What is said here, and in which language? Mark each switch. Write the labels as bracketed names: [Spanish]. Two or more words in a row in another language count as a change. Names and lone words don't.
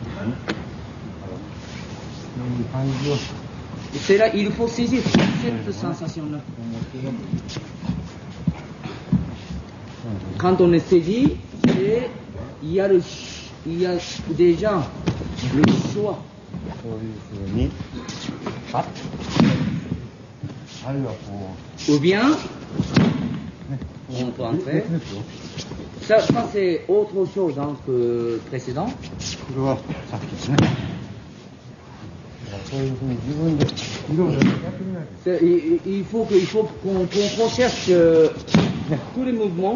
[French] C'est là, il faut saisir cette sensation-là. Quand on est saisi, il y a déjà le choix. [Japanese] そういうふうに、あるいはこ [French] Ou bien, う、ね、 on peut entrer. [Japanese] 別ですよ。 [French] Ça c'est autre chose hein, que précédent. [Japanese] これはさっきですね。そういうふうに自分でいろいろやってみないと。 [French] Il faut qu'on cherche tous les mouvements.